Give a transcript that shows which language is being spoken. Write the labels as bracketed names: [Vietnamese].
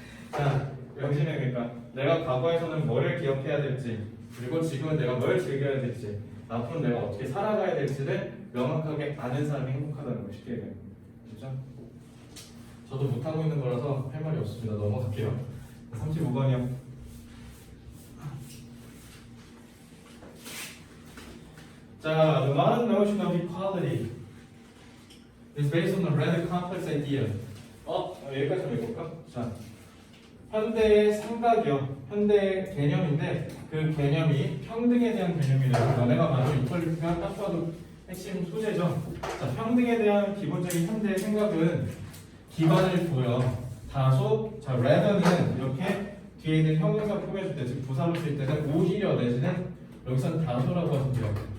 [Korean] 자, 명심해. 그러니까 내가 과거에서는 뭐를 기억해야 될지, 그리고 지금은 내가 뭘 즐겨야 될지, 앞으로 내가 어떻게 살아가야 될지를 명확하게 아는 사람이 행복하다는 거 쉽게 얘기해요. 그렇죠? 저도 못하고 있는 거라서 할 말이 없습니다. 넘어갈게요. 35번이요. [English] 자, the modern notion of equality is based on a rather complex idea. [Korean] 여기까지 해볼까? 자, 현대의 생각이요. 현대의 개념인데 그 개념이 평등에 대한 개념이래요. 너네가 말하는 이퀄리티가 딱 봐도 핵심 소재죠. 자, 평등에 대한 기본적인 현대의 생각은 기반을 둬요. 다소, 자, rather는 이렇게 뒤에 있는 형용사 포함해줄 때, 즉 부사로 쓸 때는 오히려 내지는 여기서는 다소라고 하시죠.